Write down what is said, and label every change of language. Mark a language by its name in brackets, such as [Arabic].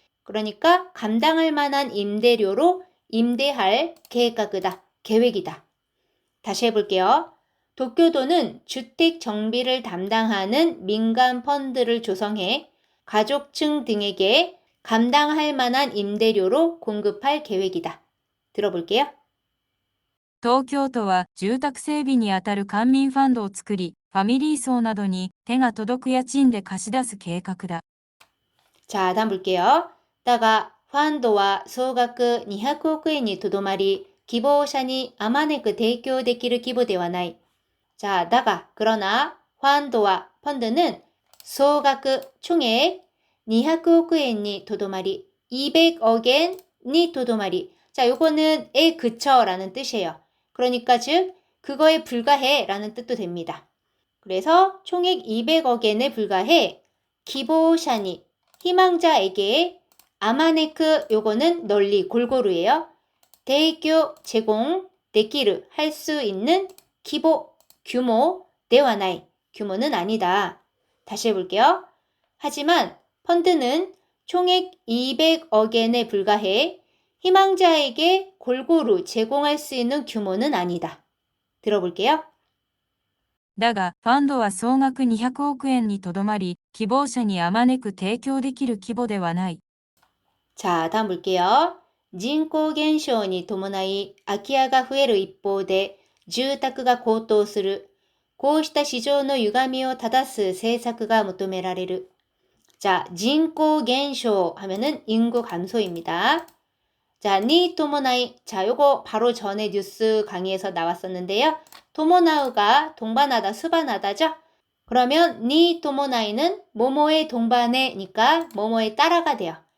[Korean] 그러니까 감당할 만한 임대료로 임대할 계획가그다, 계획이다. 다시 해볼게요. 도쿄도는 주택 정비를 담당하는 민간 펀드를 조성해 가족층 등에게 감당할 만한 임대료로 공급할 계획이다. 들어볼게요. [Japanese] 東京都は住宅整備にあたる官民ファンドを作り、ファミリー層などに手が届く家賃で貸し出す計画だ。 [Korean] 자, 다음 볼게요. [Japanese] だが、ファンドは総額200億円にとどまり、希望者にあまねく提供できる規模ではない。 [Korean] 자, だが, 그러나, 펀드와 펀드는 소額, 총액 200억 엔이 도도마리, 200억 엔이 도도마리. 자, 요거는 에 그쳐 라는 뜻이에요. 그러니까 즉, 그거에 불과해 라는 뜻도 됩니다. 그래서 총액 200억 엔에 불과해 기보샤니, 희망자에게 아마네크 요거는 널리 골고루예요. 대교 제공, 데키르 할 수 있는 기보 규모, 대와나이, 규모는 아니다. 다시 해볼게요. 하지만 펀드는 총액 200억 엔에 불과해 희망자에게 골고루 제공할 수 있는 규모는 아니다. 들어볼게요. [Japanese] だが、ファンドは総額200億円にとどまり、希望者にあまねく提供できる規模ではない。 [Korean] 자, 다음 볼게요. [Japanese] 人口減少に伴い空き家が増える一方で住宅が高騰する。こうした市場の歪みを正す政策が求められる. [Korean] 자, 人口減少하면은 인구 감소입니다. 자, 니 토모나이. 자, 요거 바로 전에 뉴스 강의에서 나왔었는데요. 토모나우가 동반하다, 수반하다죠? 그러면 니 토모나이는 뭐뭐의 동반해니까 뭐뭐에 따라가 돼요.